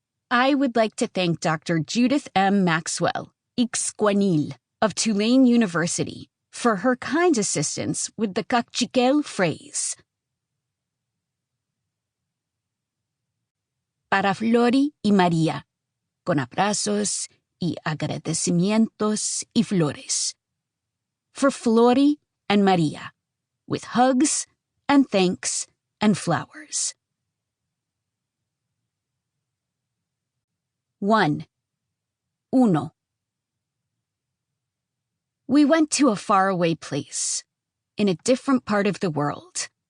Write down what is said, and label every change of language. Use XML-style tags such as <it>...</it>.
<en>I would like to thank Dr. Judith M. Maxwell, Ixcuanil, of Tulane University, for her kind assistance with the cachiquel phrase.</en> <es>Para Flori y María, con abrazos y agradecimientos y flores.</es> <en>For Flori and María, with hugs and thanks and flowers. 1. Uno. We went to a faraway place, in a different part of the world.</en>